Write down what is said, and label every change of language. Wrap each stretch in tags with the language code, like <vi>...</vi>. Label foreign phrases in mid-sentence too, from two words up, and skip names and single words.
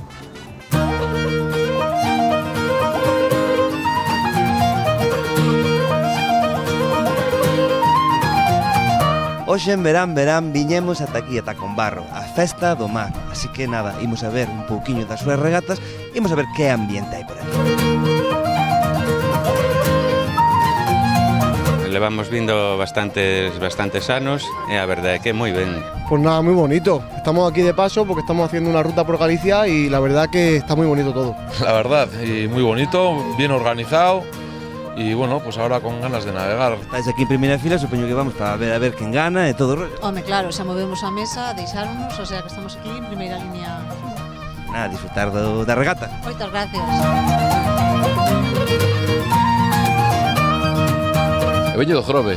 <gl>Hoxe en verán viñemos ata aquí, ata Tacombarro, a Festa do Mar. Así que nada, imos a ver un pouquiño das súas regatas, imos a ver que ambiente hai por aquí. Levamos vindo bastantes anos e a verdade é que moi ben.</gl> <es>Pues nada, muy bonito. Estamos aquí de paso porque estamos haciendo una ruta por Galicia y la verdad que está muy bonito todo. La verdad, y muy bonito, bien organizado. Y bueno, pues ahora con ganas de navegar.</es> <gl>Estáis aquí en primeira fila, supoño que vamos para ver a ver quen gana e todo o rollo. Home, claro, xa movemos a mesa, deixáronos, o sea que estamos aquí en primeira línea. Nada, disfrutar da regata. Moitas gracias. Eu veño do Grove,</gl>